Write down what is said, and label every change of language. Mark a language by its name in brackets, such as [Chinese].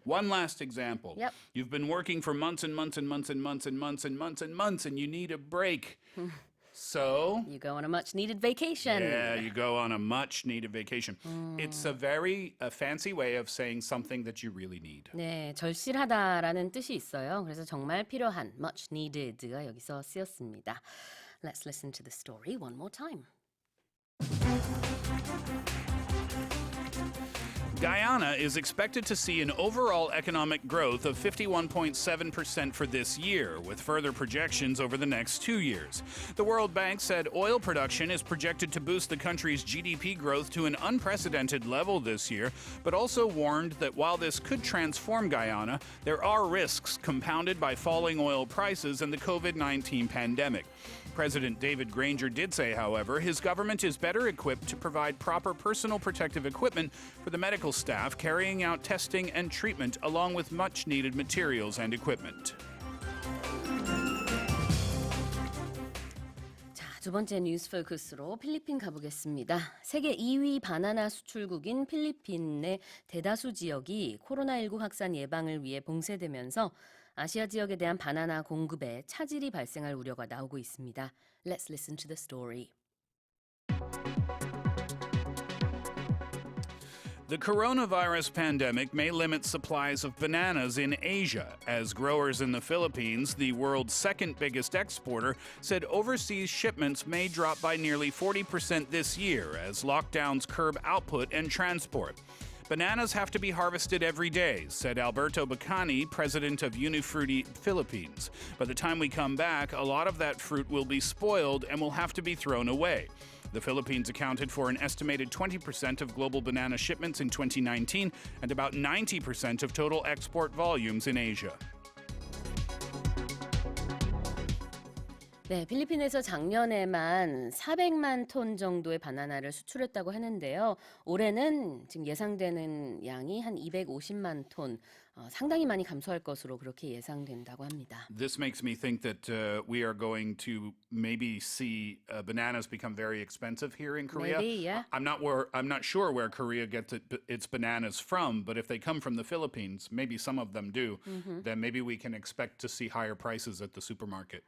[English] One last example. Yep. You've been working for months and months and months and months and months and months and months and you need a break. So You go on a much needed vacation. yeah, you go on a much needed vacation. It's a very fancy way of saying something that you really need. [Korean] 네, 절실하다라는 뜻이 있어요. 그래서 정말 필요한 much needed가 여기서 쓰였습니다. [English] Let's listen to the story one more time. Guyana is expected to see an overall economic growth of 51.7% for this year, with further projections over the next 2 years. The World Bank said oil production is projected to boost the country's GDP growth to an unprecedented level this year, but also warned that while this could transform Guyana, there are risks compounded by falling oil prices and the COVID-19 pandemic. President David Granger did say, however, his government is better equipped to provide proper personal protective equipment for the medical staff carrying out testing and treatment, along with much-needed materials and equipment. [Korean] 자, 두 번째 뉴스 포커스로 필리핀 가보겠습니다. 세계 2위 바나나 수출국인 필리핀의 대다수 지역이 코로나19 확산 예방을 위해 봉쇄되면서 아시아 지역에 대한 바나나 공급에 차질이 발생할 우려가 나오고 있습니다. [English] Let's listen to the story. The coronavirus pandemic may limit supplies of bananas in Asia, as growers in the Philippines, the world's second biggest exporter, said overseas shipments may drop by nearly 40% this year as lockdowns curb output and transport. Bananas have to be harvested every day, said Alberto Bacani, president of Unifruti Philippines. By the time we come back, a lot of that fruit will be spoiled and will have to be thrown away. The Philippines accounted for an estimated 20% of global banana shipments in 2019 and about 90% of total export volumes in Asia. [Korean] 네, 필리핀에서 작년에만 400만 톤 정도의 바나나를 수출했다고 하는데요. 올해는 지금 예상되는 양이 한 250만 톤, 상당히 많이 감소할 것으로 그렇게 예상된다고 합니다. [English] This makes me think that we are going to maybe see bananas become very expensive here in Korea. Maybe, yeah. I'm not sure where Korea gets its bananas from, but if they come from the Philippines, maybe some of them do. Then maybe we can expect to see higher prices at the supermarket.